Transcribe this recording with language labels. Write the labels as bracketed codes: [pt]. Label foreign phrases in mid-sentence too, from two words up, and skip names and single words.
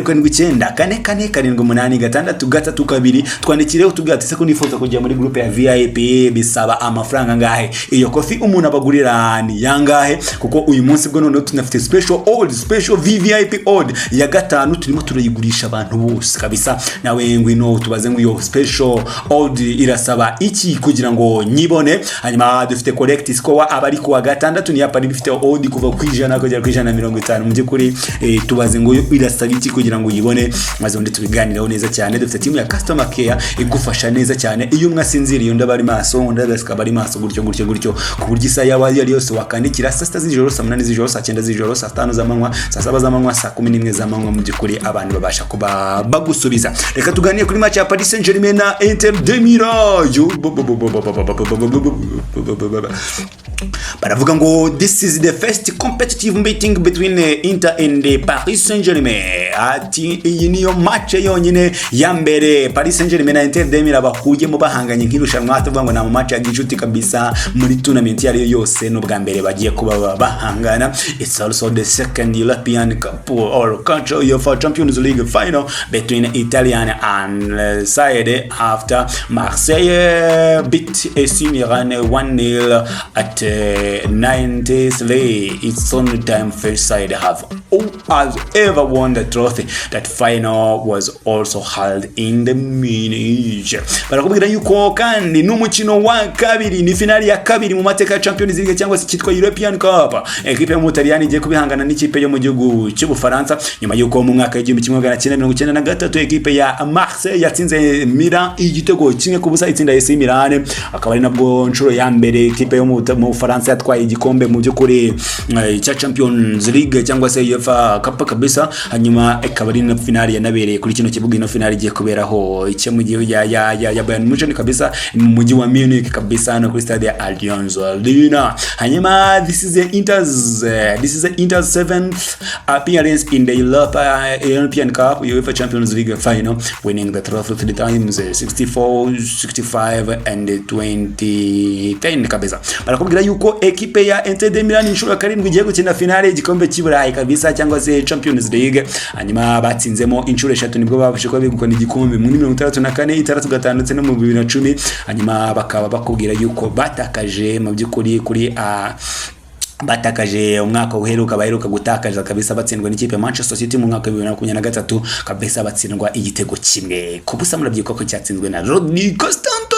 [rw] 0794448632 twandikireho tubwate se ko nifuza kujya muri groupe ya VIP bisaba amafaranga ngahe iyo coffee umuntu abagurira ni yangahe kuko uyu munsi bwo none tunafite [en] special VVIP odd [rw] ya gatanu turimo turayigurisha abantu bose kabisa nawe ngwino tubaze ngo iyo [en] special odd [rw] irasaba iki kugira ngo nyibone hanyuma dufite [en] correct score [rw] abari ku wa gatandatu ni yapari bifite odd kuva ku ijana kugera ku 150 mu byukuri tubaze ngo irasaba iki kugira ngo yibone maze undi tubiganiraho neza cyane dufite team ya [en] customer care [rw] igufasha neza cyane iyo mwasinziriye ndabari maso bari maso gutyo ku buryo isa yawe ari yose wakandikira saa 6 z'ijoro saa 8 z'ijoro saa 9 z'ijoro saa 5 z'amanywa saa 7 z'amanywa saa 11 z'amanywa mu byukuri abantu babasha kuba bagusubiza reka tuganire kuri match ya Paris Saint-Germain na Inter de Milan baravuga ngo [en] this is the first competitive meeting between Inter and Paris Saint-Germain [rw] ati iyi niyo match yonyine ya mbere Paris Saint-Germain na Inter de Milan bahuye mu bahanganye nk'irushanwa tuvuga ngo na match ya gicuti kabisa muri tournament yari yose no bwa mbere bagiye kuba bahangana [en] it's also the second European Cup or country of Champions League final between Italian and side after Marseille beat AC Milan 1-0 at 93 it's only time first side has ever won the trophy that final was also held in the Munich [rw] barakubwira yuko kandi n'umukino wa kabiri ni finali ya kabiri mu mateka ya Champions League cyangwa se cyitwa European Cup equipe mu Butaliyani igiye kubihangana n'ikipe yo mu gihugu cy'Ubufaransa nyuma yuko mu mwaka w'1993 equipe ya Marseille yatsinze Milan igitego kimwe ku busa itsinda AC Milan akaba ari nabwo nshuro ya mbere equipe yo mu Bufaransa yatwaye igikombe mu byukuri cya Champions League cyangwa se UEFA Cup kabisa hanyuma ikaba ari na finali yanabereye kuri kino kibuga ino finali igiye kuberaho icyo mu gihe ya Bayern Munich kabisa mu mujyi wa Munich kabisa no kuri stade ya Allianz Arena hanyuma [en] this is the Inter's 7th appearance in the European Cup UEFA Champions League final winning the trophy 3 times 64 65 and 2010 kabisa [rw] barakubwira yuko equipe ya Inter de Milan inshuro karindwi igiye gukina finale igikombe cy'Uburayi kabisa cyangwa se Champions League hanyuma batsinzemo inshuro 3 nibwo babashe kuba begukana igikombe muri 1964 65 ndetse no mu 2010 hanyuma bakaba bakubwira yuko batakaje mu byukuri kuri batakaje umwaka uheruka baheruka gutakaza kabisa batsindwa n'ikipe Manchester City mu mwaka wa 2023 kabisa batsindwa igitego kimwe kubusa murabyiko ko cyatsinzwe na Rodri Constante.